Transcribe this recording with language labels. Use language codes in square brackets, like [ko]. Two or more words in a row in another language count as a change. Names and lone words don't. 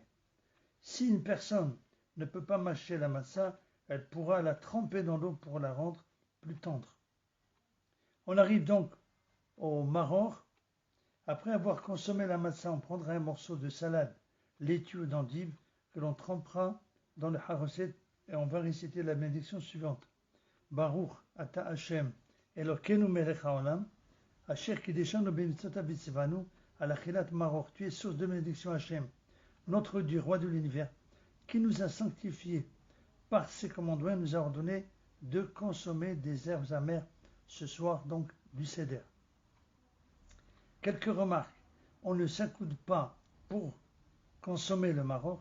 [fr] Si une personne ne peut pas mâcher la matzah, elle pourra la tremper dans l'eau pour la rendre plus tendre. On arrive donc au maror. Après avoir consommé la matzah, on prendra un morceau de salade laitue ou d'endive que l'on trempera dans le haroset et on va réciter la bénédiction suivante. [he] ברוך אתה השם אלוקינו מלך העולם אשר קדשנו במצוותיו וצוונו על אכילת מרור. [fr] Tu es source de bénédiction Hashem, notre Dieu, roi de l'univers, qui nous a sanctifiés par ses commandements et nous a ordonné de consommer des herbes amères ce soir donc du Seder. Quelques remarques. On ne s'accoude pas pour consommer le maror.